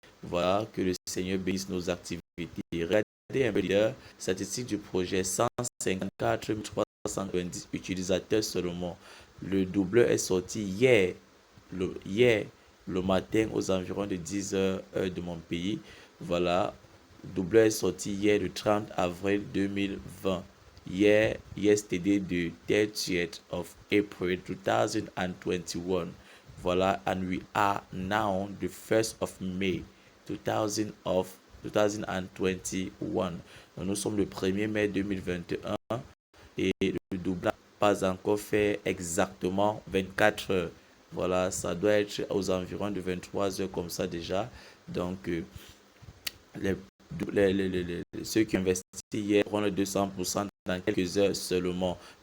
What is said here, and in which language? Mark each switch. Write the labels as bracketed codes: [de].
[fr] Voilà, que le Seigneur bénisse nos activités. Regardez un peu les statistiques du projet, 154 390 utilisateurs seulement. Le doubleur est sorti hier, le matin aux environs de 10 heures de mon pays. Voilà, le doubleur est sorti hier le 30 avril 2020. [en] Yesterday, the 30th of April 2021. Voilà, and we are now the 1st of May 2021. [fr] Nous sommes le 1er mai 2021 et le doublage n'a pas encore fait exactement 24 heures. Voilà, ça doit être aux environs de 23 heures comme ça déjà. Donc, les ceux qui investissent hier auront le 200% dans quelques heures seulement.